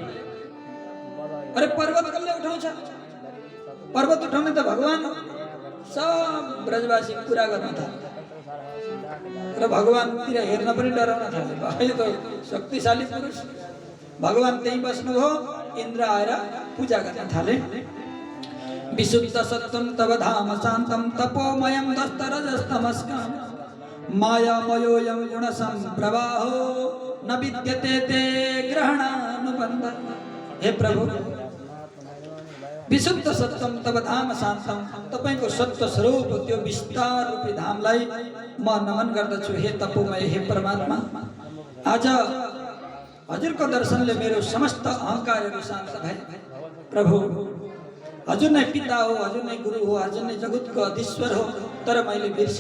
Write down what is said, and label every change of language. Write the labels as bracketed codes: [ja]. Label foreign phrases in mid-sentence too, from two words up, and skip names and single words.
[ne] अरे पर्वत कसले उठाउँछ, पर्वत उठाउने त भगवान हो। सब ब्रजवासी कुरा गर्न थाले र भगवानतिर हेर्न पनि डराउन थाले। अहिले त शक्तिशाली पुरुष भगवान त्यहीँ बस्नुभयो। इन्द्र आएर पूजा गर्न थाले। [sa] विशुद्ध सत्वं तव धाम शान्तं तपोमयं दस्तरजस्तमस्कं मायामयोऽयं गुणसम्प्रवाहो न विद्यते ते ग्रहणानुबन्ध। हे प्रभु, विशुद्ध सत्वं तव धाम शान्तं, [ne] तपाईको सत्व स्वरूप त्यो विस्तार रूपी धामलाई म नमन गर्दछु। हे तपोमय, हे परमात्मा, आज हजुरको दर्शनले मेरो समस्त अहंकारहरू शान्त भए। प्रभु, हजुर नै पिता हो, हजुर नै गुरु हो, हजुर नै जगतको अधीश्वर हो, तर मैले बिर्सेँ।